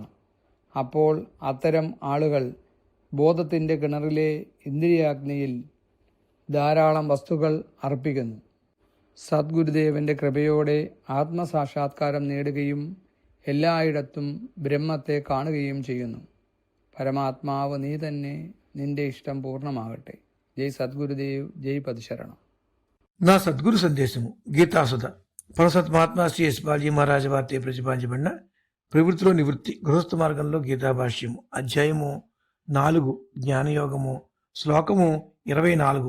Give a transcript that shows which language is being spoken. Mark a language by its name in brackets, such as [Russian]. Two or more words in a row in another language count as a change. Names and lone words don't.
[Malayalam] അപ്പോൾ അത്തരം ആളുകൾ ബോധത്തിൻ്റെ കിണറിലെ ഇന്ദ്രിയാഗ്നിയിൽ ധാരാളം വസ്തുക്കൾ അർപ്പിക്കുന്നു. സദ്ഗുരുദേവൻ്റെ കൃപയോടെ ആത്മസാക്ഷാത്കാരം നേടുകയും എല്ലായിടത്തും ബ്രഹ്മത്തെ കാണുകയും ചെയ്യുന്നു. പരമാത്മാവ് നീ തന്നെ, നിന്റെ ഇഷ്ടം పూర్ణమాగట్టే. [Telugu] జై సద్గురుదేవ్. జై పదశరణం. నా సద్గురు సందేశము గీతాసుధ పరసత్ మహాత్మా శ్రీఎస్ బాలజీ మహారాజ వారితో ప్రతిపాదించబడిన ప్రవృత్తిలో నివృత్తి గృహస్థ మార్గంలో గీతాభాష్యము అధ్యాయము 4 జ్ఞానయోగము శ్లోకము 24.